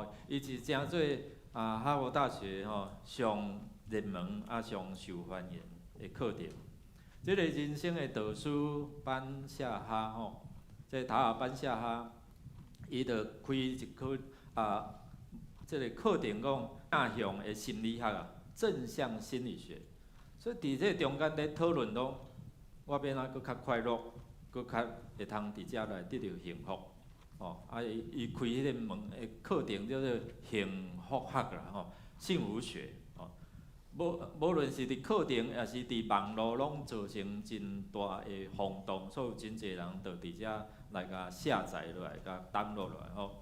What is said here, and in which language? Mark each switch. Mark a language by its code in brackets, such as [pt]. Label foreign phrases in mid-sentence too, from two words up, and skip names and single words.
[nan] 伊是诚做哈佛大学上热门上受欢迎的课程。这个人生的导师班夏哈这塔尔班夏哈，伊就开一课这个课程讲正向的心理学正向心理学。所以伫这中间咧讨论拢，我要哪搁较快乐，搁较会通伫遮来得到幸福。哦，伊开迄个门诶课程叫做幸福学啦，吼，幸福学。哦，无论是伫课程，也是伫网络，拢造成真大诶轰动，所以真侪人就伫遮来甲下载落来，甲登录落来吼。